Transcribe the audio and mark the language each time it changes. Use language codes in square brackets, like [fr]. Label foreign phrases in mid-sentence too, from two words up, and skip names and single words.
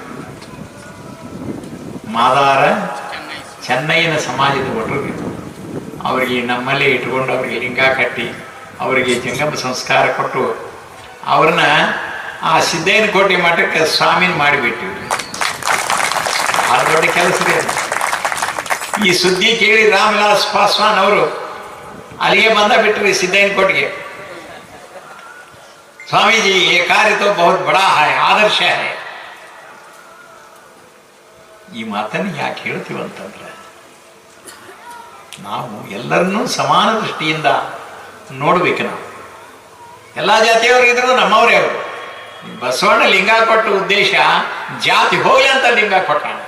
[kn] ಮಾದಾರ ಚೆನ್ನೈನ ಸಮಾಜದ ವಟುಗೆ ಅವರಿಗೆ ನಮ್ಮಲ್ಲಿ ಇಟ್ಕೊಂಡು ಅವರಿಗೆ ಲಿಂಗ ಕಟ್ಟಿ ಅವರಿಗೆ ಜಂಗಮ ಸಂಸ್ಕಾರ ಕೊಟ್ಟು ಅವ್ರನ್ನ ಆ ಸಿದ್ದೇನಕೋಟೆ ಮಠಕ್ಕೆ ಸ್ವಾಮಿನ ಮಾಡಿಬಿಟ್ಟಿವಿ. ಆ ದೊಡ್ಡ ಕೆಲಸ ರೀ. ಈ ಸುದ್ದಿ ಕೇಳಿ ರಾಮವಿಲಾಸ್ ಪಾಸ್ವಾನ್ ಅವರು ಅಲ್ಲಿಗೆ ಬಂದ ಬಿಟ್ರಿ ಸಿದ್ದೇನಕೋಟೆಗೆ. [hi] ಸ್ವಾಮೀಜಿ ये कार्य तो बहुत बड़ा है, आदर्श है. [kn] ಈ ಮಾತನ್ನು ಯಾಕೆ ಹೇಳ್ತೀವಂತಂದ್ರೆ, ನಾವು ಎಲ್ಲರನ್ನೂ ಸಮಾನ ದೃಷ್ಟಿಯಿಂದ ನೋಡ್ಬೇಕು. ನಾವು ಎಲ್ಲ ಜಾತಿಯವರಿಗಿದ್ರು ನಮ್ಮವರೇ ಅವರು. ಬಸವಣ್ಣ ಲಿಂಗ ಕೊಟ್ಟ ಉದ್ದೇಶ ಜಾತಿ ಹೋಗ್ಲಿ ಅಂತ ಲಿಂಗ ಕೊಟ್ಟ.